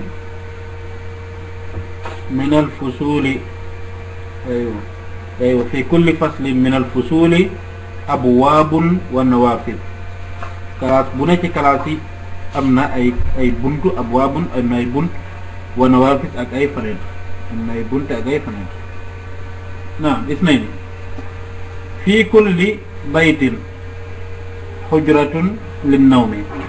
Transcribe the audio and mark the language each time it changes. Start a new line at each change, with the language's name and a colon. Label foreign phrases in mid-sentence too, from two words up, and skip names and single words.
Arabic: من الفصول أيوة في كل فصل من الفصول أبواب ونوافذ كلاس بنا
Wolof: ci classe yi am na ay buntu abwaabun am na ay bunt
Arabic: ونوافذ
Wolof: ak ay fenêtre am na ay bunt ak ay fenêtre naam
Arabic: اثنين في كل بيت حجرة للنوم